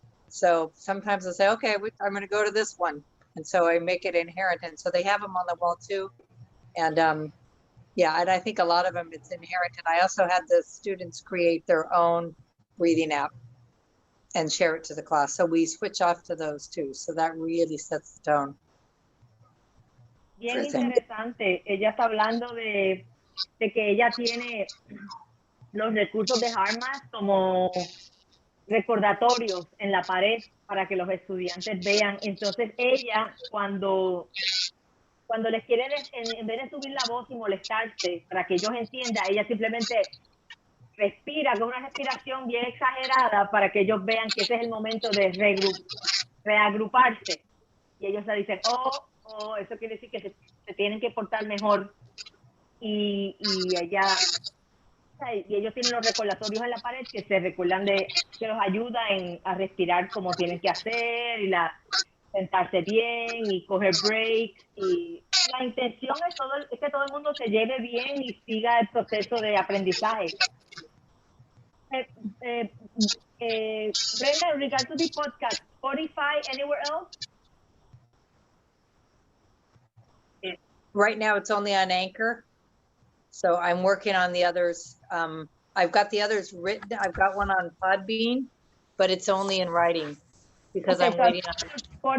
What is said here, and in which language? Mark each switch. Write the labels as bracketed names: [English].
[English] So sometimes I say, okay, I'm going to go to this one, and so I make it inherent, and so they have them on the wall too. And yeah, and I think a lot of them it's inherent. And I also had the students create their own breathing app and share it to the class. So we switch off to those too. So that really sets the tone. [Spanish] Bien interesante. Ella está hablando de que ella tiene los recursos de HeartMath como recordatorios en la pared para que los estudiantes vean. Entonces ella, cuando les quiere, en vez de subir la voz y molestarse para que ellos entiendan, ella simplemente respira con una respiración bien exagerada para que ellos vean que ese es el momento de reagruparse. Y ellos se dicen, eso quiere decir que se tienen que portar mejor. Y ellos tienen los recordatorios en la pared que se recuerdan que los ayuda a respirar como tienen que hacer y sentarse bien y coger breaks. Y la intención es que todo el mundo se lleve bien y siga el proceso de aprendizaje. [English] Brenda, in regard to the podcast, Spotify, anywhere else? Right now it's only on Anchor. So I'm working on the others. I've got the others written. I've got one on Podbean, but it's only in writing because I'm waiting on